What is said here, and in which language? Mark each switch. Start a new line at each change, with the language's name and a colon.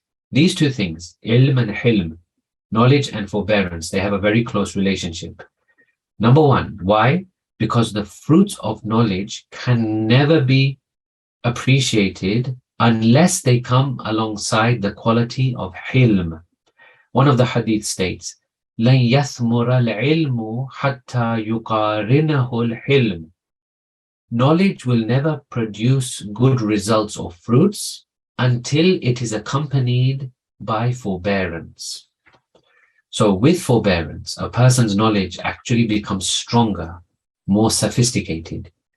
English: These two things, Ilm and Hilm, knowledge and forbearance, they have a very close relationship. Number one, why? Because the fruits of knowledge can never be appreciated unless they come alongside the quality of Hilm. One of the hadith states,
Arabic: لَن يَثْمُرَ الْعِلْمُ حَتَّى يُقَارِنَهُ الْحِلْمُ.
English: Knowledge will never produce good results or fruits until it is accompanied by forbearance. So with forbearance, a person's knowledge actually becomes stronger, more sophisticated.